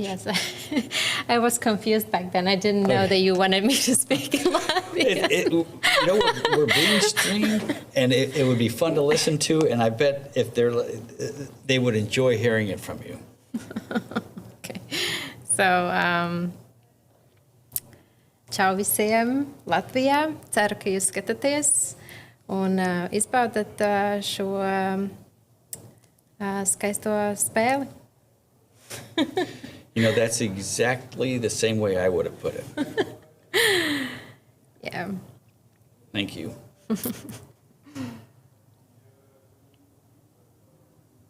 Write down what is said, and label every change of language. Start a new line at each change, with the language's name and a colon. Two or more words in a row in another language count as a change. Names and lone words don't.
English: Yes, I was confused back then. I didn't know that you wanted me to speak in Latvian. We're being streamed, and it would be fun to listen to, and I bet if they would enjoy hearing it from you.
Latvian: Okay, so čau visiem Latvijā. Ceru, ka jūs skatāties un izbaudat šo skaisto spēli.
English: That's exactly the same way I would have put it. Yeah. Thank you.